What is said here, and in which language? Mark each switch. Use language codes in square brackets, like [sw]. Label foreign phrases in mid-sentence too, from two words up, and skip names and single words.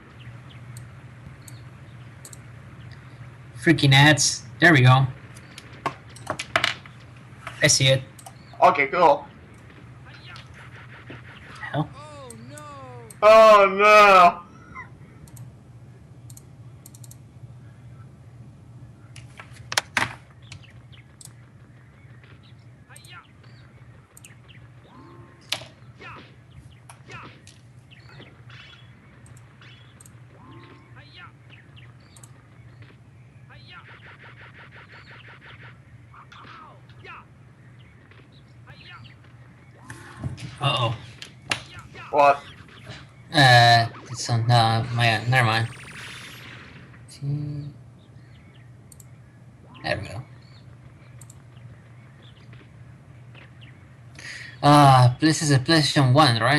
[en] Freaking ads. There we go. I see it. Okay, cool. Hell. Oh no! Oh no! Hi-ya! Ya! Ya! Hi-ya! Hi-ya! Ya! Hi-ya! Uh-oh. What? It's on, never mind. There we go. This is a PlayStation 1, right?